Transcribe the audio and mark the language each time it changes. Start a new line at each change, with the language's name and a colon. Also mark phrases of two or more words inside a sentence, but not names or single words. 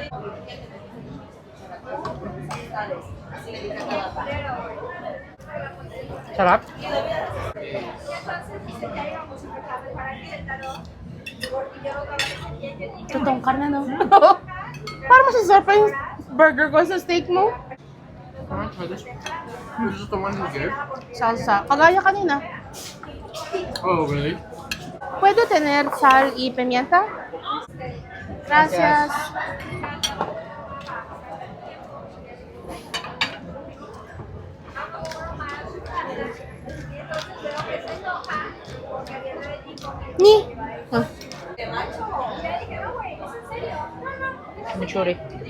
Filipino: Sarap? Totoong karna, no? Parang masasarap pa yung burger ko sa steak mo.
English: This is the one you gave? Salsa.
Filipino: Kagaya kanina.
English: Oh, really?
Spanish: ¿Puedo tener sal y pimienta? Gracias. Ni. Ah. Mitsuri.